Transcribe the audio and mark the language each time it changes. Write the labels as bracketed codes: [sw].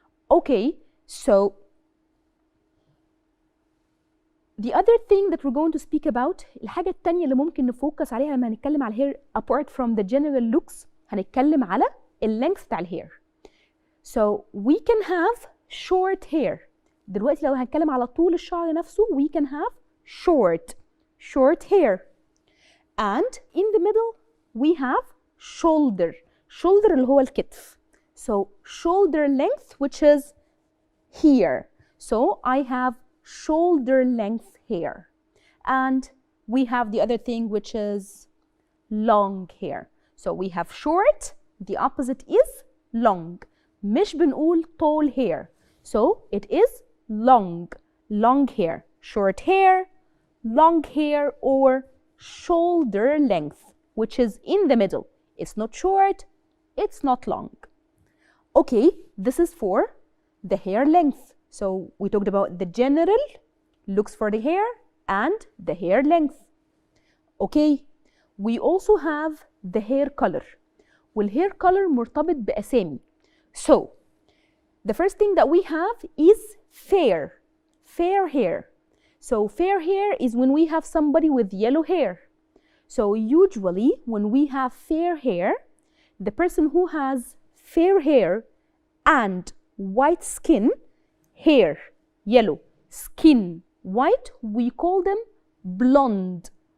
[en] Okay, so the other thing that we're going to speak about, [ar] الحاجة التانية اللي ممكن نفوكس عليها لما هنتكلم على الhair [en] apart from the general looks، [ar] هنتكلم على اللينث بتاع الhair. [en] So we can have short hair. [ar] دلوقتي لو هنتكلم على طول الشعر نفسه [en] we can have short hair. And in the middle we have shoulder [ar] اللي هو الكتف. [en] So shoulder length which is here. So I have shoulder length hair. And we have the other thing which is long hair. So we have short, the opposite is long. [ar] مش بنقول [en] tall hair. So it is long hair. Short hair, long hair, or shoulder length, which is in the middle. It's not short, it's not long. Okay, this is for the hair length. So we talked about the general looks for the hair and the hair length. Okay, we also have the hair color. [ar] والhair color مرتبط بأسامي. [en] So the first thing that we have is fair hair. So fair hair is when we have somebody with yellow hair. So usually when we have fair hair, the person who has fair hair and white skin, hair yellow, skin white, we call them blonde.